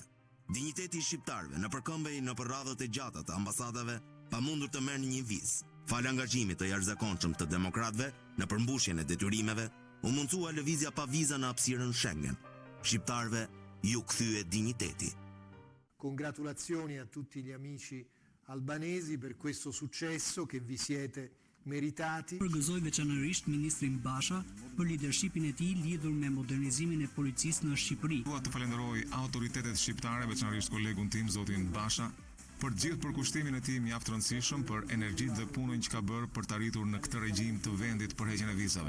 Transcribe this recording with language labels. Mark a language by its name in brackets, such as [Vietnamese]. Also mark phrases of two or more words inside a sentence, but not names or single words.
[Albanian] Dinjiteti i shqiptarëve në përkëmbej në radhët e gjata të ambasadave pa mundur të merrnë një vizë. Fal angazhimit të jashtëzakonshëm të demokratëve në përmbushjen e detyrimeve, u mundsua lëvizja pa viza në hapësirën Schengen. Shqiptarëve ju kthye dinjiteti. [Italian] Congratulazioni a tutti gli amici albanesi per questo successo che vi siete meritati. [Albanian] Përgëzoi veçanërisht ministrin Basha për lidershipin e tij lidhur me modernizimin e policisë në Shqipëri. Dua të falenderoj autoritetet shqiptare, veçanërisht kolegun tim zotin Basha, për gjithë përkushtimin e tij mjaft rëndësishëm për energjitë dhe punën që ka bërë për të arritur në këtë regjim të vendit për heqjen e vizave.